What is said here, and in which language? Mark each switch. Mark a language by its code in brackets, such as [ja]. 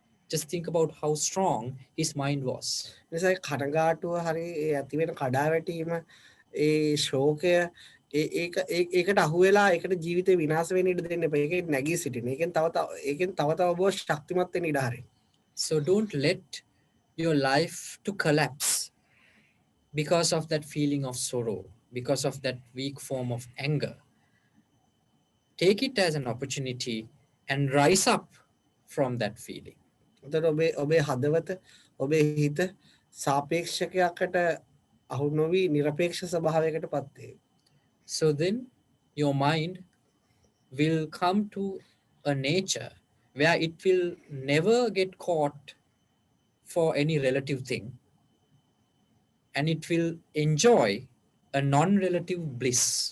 [en] Just think about how strong his mind was. [si] නිසා කනගාටුව හරි ඇති වෙන කඩාවැටීම ඒ ශෝකය ඒකට අහුවෙලා ඒකට ජීවිතේ විනාශ වෙන්න ඉඩ දෙන්න එපා. ඒකෙන් නැගී සිටින්න. ඒකෙන් තව තව ඔබ ශක්තිමත් වෙන්න ඉඩ හරින්න. [en] So don't let your life to collapse because of that feeling of sorrow, because of that weak form of anger. Take it as an opportunity and rise up from that feeling. [si] එතකොට ඔබේ හදවත ඔබේ හිත සාපේක්ෂකයකට අහු නොවි නිරපේක්ෂ ස්වභාවයකට පත් වේ. [en] So then your mind will come to a nature where it will never get caught for any relative thing, and it will enjoy a non-relative bliss.